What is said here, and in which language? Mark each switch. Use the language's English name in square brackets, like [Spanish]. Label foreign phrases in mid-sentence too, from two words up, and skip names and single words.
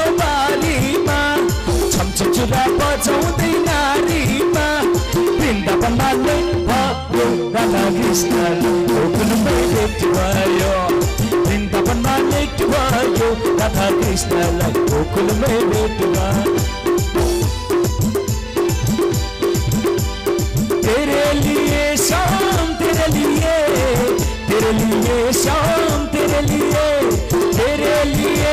[Nepali] बारीमा, छमछुरा बजाउँदै नारीमा, वृन्दावनले भयो राधा कृष्णलाई गोकुलमै भेट भयो, वृन्दावनले भयो राधा कृष्णलाई गोकुलमै भेट भयो। [Hindi] तेरे लिए शाम तेरे लिए, तेरे लिए शाम तेरे लिए, तेरे लिए